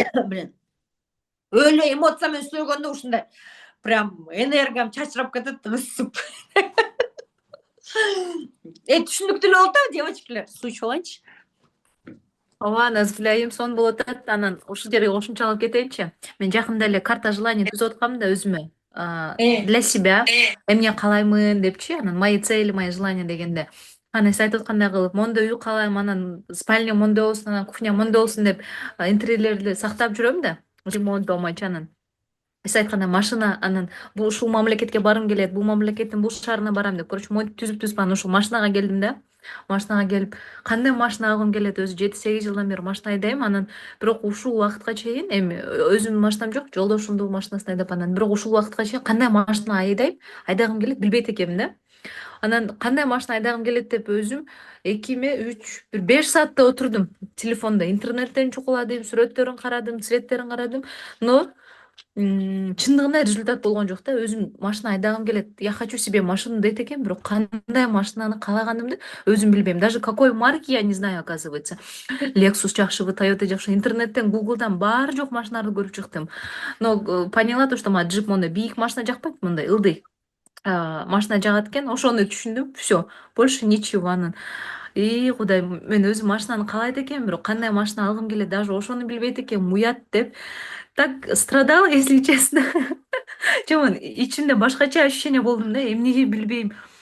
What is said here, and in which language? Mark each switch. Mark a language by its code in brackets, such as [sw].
[ky] Блин. Өлө эмоция менен сөйлөгөндө ушундай прям энергиям чачырап кетет, ысып. Түшүнүктүү эле болуп атабы, девочкалар? Суу ичип алайынчы. Ооба, Назгүл айым, сонун болуп атат. Анан ушул жерге кошумча алып кетейинчи. Мен жакында эле [ru] карта желаний [ky] түзүп аткам да өзүмө. [ru] Для себя [ky] эмне каалаймын депчи, анан [ru] мои цели, мои желания [ky] дегенде. Анан сиз айтып аткандай кылып, мондой үй каалайм, анан спальня мондой болсун, анан кухня мондой болсун деп интерьерлерди сактап жүрөм да. Ремонт болмойчу анан. Сиз айткандай машина, анан ушул мамлекетке барым келет, бул мамлекеттин бул шаарына барам деп, короче, монтип түзүп анан ушул машинага келдим да. Машинага келип, кандай машина алгым келет, өзү 7-8 жылдан бери машина айдайм, анан бирок ушул убакытка чейин эми өзүмдүн машинам жок, жолдошумдун машинасын айдап анан бирок ушул убакытка чейин кандай машина айдагым келет билбейт экенмин да. Анан кандай машина айдагым келет деп өзүм 5 саатта отурдум телефондо, интернеттен чукуладым, сүрөттөрүн карадым, цветтерин карадым, но чындыгында результат болгон жок да. Өзүм машина айдагым келет, [ru] я хочу себе машину [ky] дейт экен, бирок кандай машинаны каалаганымды өзүм билбейм. [ru] Даже какой марки я не знаю, оказывается. [ky] Lexus жакшыбы, Toyota жакшыбы, интернеттен, Google'дан баары жок машиналарды көрүп чыктым. [ru] Но поняла то, что [ky] мага джип мондай бийик машина жакпайт, мындай ылдый машина жагат экен. Ошону түшүндүм. [ru] Все, больше ничего. [ky] Анан Кудай, мен өзүм машинаны каалайт экенмин, бирок кандай машина алгым келет, даже ошону билбейт экенмин, уят деп. [ru] Так страдала, если честно. [ky] Жаман ичимде башкача ощущение болдум да, эмнеге билбейм.